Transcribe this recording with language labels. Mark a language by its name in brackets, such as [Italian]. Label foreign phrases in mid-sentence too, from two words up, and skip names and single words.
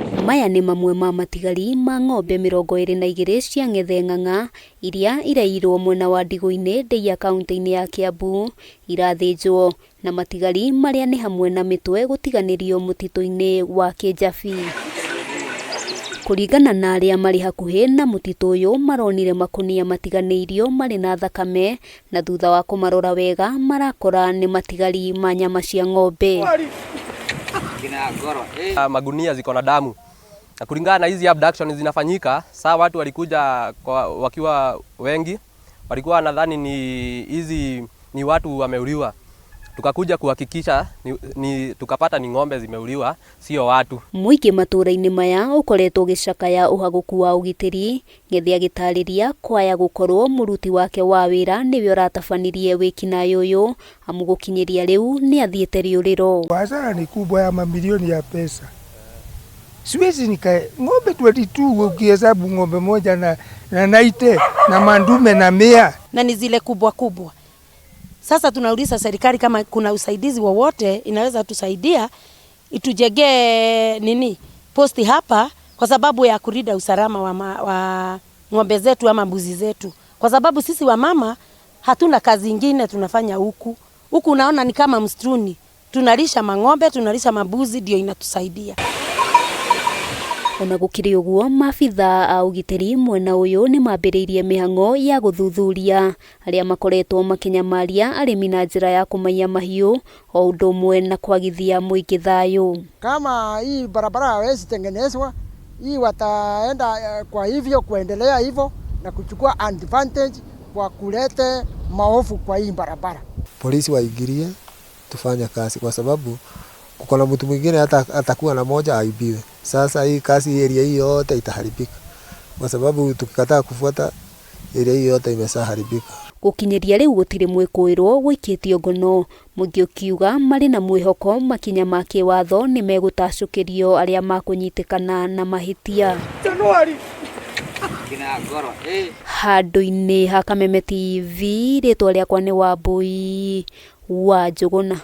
[Kikuyu] Maya nĩ mamwe ma matigari ma ng'ombe 22 cia Ng'ethe Ng'ang'a iria irairwo mwena wa Ndigũ-inĩ Ndeiya kaunti-inĩ ya Kiambu irathĩnjwo, na matigari marĩa nĩ hamwe na mĩtwe gũtiganĩrio mũtitũ-inĩ wa Kĩjabi. Kũringana na arĩa marĩ hakuhĩ na mũtitũ ũyũ, maronire makũnia matiganĩirio marĩ na thakame, na thutha wa kũmarora wega marakora nĩ matigari ma nyama cia ng'ombe. [Swahili] Magunia ziko na damu. Na kulingana na hizi abduction zinafanyika, saa watu walikuja wakiwa wengi, walikuwa wanadhani ni watu wameuliwa. Tukakuja kuhakikisha tukapata ni ng'ombe zimeuliwa, sio watu. [Kikuyu] Muingĩ matũra-inĩ maya ukoretwo gĩcakaya ũhagũku wa ũgitĩri, Ng'ethe agĩtarĩria kwaya gũkorwo mũruti wake wa wĩra nĩwe ũratabanirie wĩkinaĩ ũyũ, amu gũkinyĩria rĩu nĩ athiĩte rĩũrĩro. [Swahili] Hasara ni kubwa ya mamilioni ya pesa. Siwezi nikae ng'ombe 22 ukihesabu ng'ombe moja na 90 na mandume na 100 na ni zile kubwa kubwa. Sasa tunauliza serikali kama kuna usaidizi wowote inaweza tusaidia itujengee posti hapa, kwa sababu ya kulinda usalama wa ng'ombe zetu ama mbuzi zetu, kwa sababu sisi wamama hatuna kazi nyingine tunafanya huku. Unaona ni kama msituni, tunalisha mang'ombe, tunalisha mabuzi, ndio inatusaidia. [Kikuyu] Ona gũkĩrĩ ũguo, maabitha a ũgitĩri mwena ũyũ nĩ mambĩrĩirie mĩhang'o ya gũthuthuria arĩa makoretwo makinyamaria arĩmi na njĩra ya kũmaiya mahiũ, o ũndũ ũmwe na kwagithia mũingĩ thayũ. [Swahili] Kama hii barabara hawezi tengenezwa, hii wataenda kwa hivyo kuendelea hivyo na kuchukua advantage kwa kulete maovu kwa hii barabara. Polisi waingilie tufanye kazi, kwa sababu kuna mtu mwingine hata atakuwa na moja aibiwe. Sasa hii kazi area hii yote itaharibika, kwa sababu tukikataa kufuata area hii yote imeshaharibika. [Kikuyu] Gũkinyĩria rĩu gũtirĩ mwĩkũĩrwo gũikĩtio ngono, mũingĩ ũkiuga marĩ na mwĩhoko makinya ma kĩwatho nĩ megũtacũkĩrio arĩa makũnyitĩkana na mahĩtia. Handũ-inĩ ha Kameme TV, rĩtwa rĩakwa nĩ Wambui wa Njũgũna.